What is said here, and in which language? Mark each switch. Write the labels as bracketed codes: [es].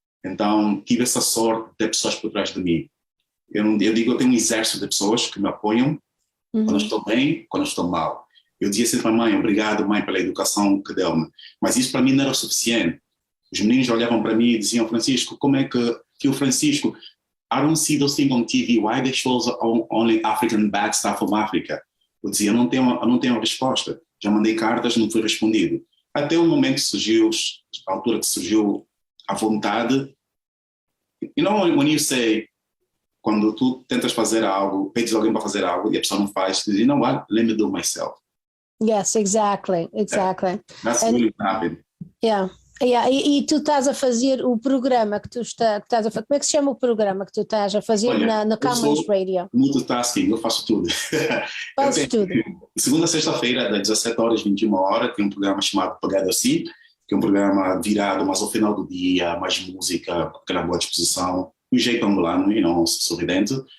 [pt] Então, tive essa sorte de ter pessoas por trás de mim. Eu digo, eu tenho um exército de pessoas que me apoiam quando eu estou bem, quando eu estou mal. Eu dizia sempre à mãe, obrigado, mãe, pela educação que deu-me. Mas isso para mim não era o suficiente. Os meninos olhavam para mim e diziam, Francisco, como é que, tio Francisco, [en] I don't see those things on TV. Why they show only African bad stuff from Africa? [pt] Eu dizia, eu não tenho resposta. Já mandei cartas, não fui respondido. Até o momento que surgiu, a altura que surgiu a vontade. [en] You know when you say, [pt] quando tu tentas fazer algo, pedes alguém para fazer algo e a pessoa não faz, tu diz, [en] you know what, let me do myself. Yes, exactly. That's really what happened. Yeah. [pt] E tu estás a fazer o programa que tu estás a fazer, como é que se chama o programa que tu estás a fazer? Olha, na Camões Radio? Multitasking, eu faço tudo. Faço tudo. Segunda a sexta-feira, das 17 horas, 21 horas, tem um programa chamado Pagado Assim, que é um programa virado, mas ao final do dia, mais música, aquela boa disposição, um jeito angolano, sorridente.